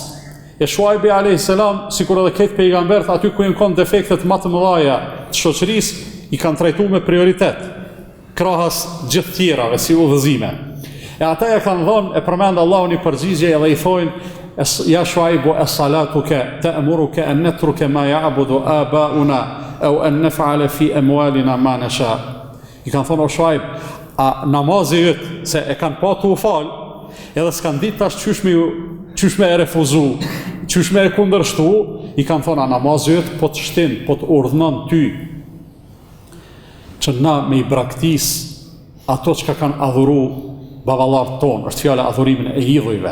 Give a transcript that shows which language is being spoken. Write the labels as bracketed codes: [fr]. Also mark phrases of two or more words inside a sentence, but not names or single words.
[sq] E Shuaibi [ar] عليه السلام, [sq] sikur edhe këtë pejgambert, aty ku janë defektet më të mëdha të shoqërisë, i kanë trajtuar me prioritet, krahas gjithë tjerave si udhëzime. E ata ja kanë dhënë, e përmend Allahu një përgjigje edhe i thonë, [ar] يا شعيب أصلاتك تأمرك أن نترك ما يعبد آباؤنا أو أن نفعل في أموالنا ما نشاء. [sq] I kanë thonë o Shuaib, a namazi yt se e kanë pa tu fal, edhe s'kan ditë tash qysh me e refuzu, qysh me e kundërshtu, i kanë thonë a namazi yt po të shtin, po të urdhënon ty që na me i braktis ato që kanë adhuru baballarët tonë, është fjala adhurimin e idhujve.